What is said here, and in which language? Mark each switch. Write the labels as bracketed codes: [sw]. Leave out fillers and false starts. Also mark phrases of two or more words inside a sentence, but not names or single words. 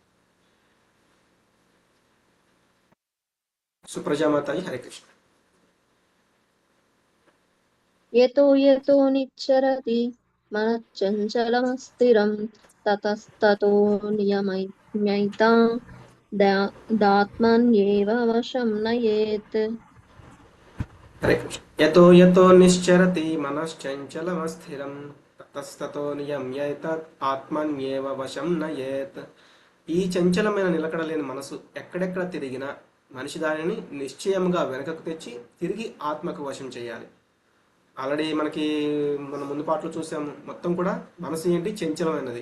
[te] సుప్రజామాతాజీ. హరే కృష్ణ. [sa] యతో యతో నిచ్చరతి మనశ్చంచలమస్థిరం తతస్తతో నియమ్యైతాం దాత్మన్యేవ వశం నయేత్. హరే కృష్ణ. యతో యతో నిశ్చరతి మనశ్చంచలమస్థిరం తతస్తతో నియమ్యైతాత్ ఆత్మన్యేవ వశం నయేత్. [te] ఈ చంచలమైన నిలకడలేని మనసు ఎక్కడెక్కడ తిరిగినా మనిషి దానిని నిశ్చయంగా వెనకకు తెచ్చి తిరిగి ఆత్మకు వశం చేయాలి. ఆల్రెడీ మనం ముందు పాటలో చూసాము. మొత్తం కూడా మనసు ఏంటి, చంచలమైనది.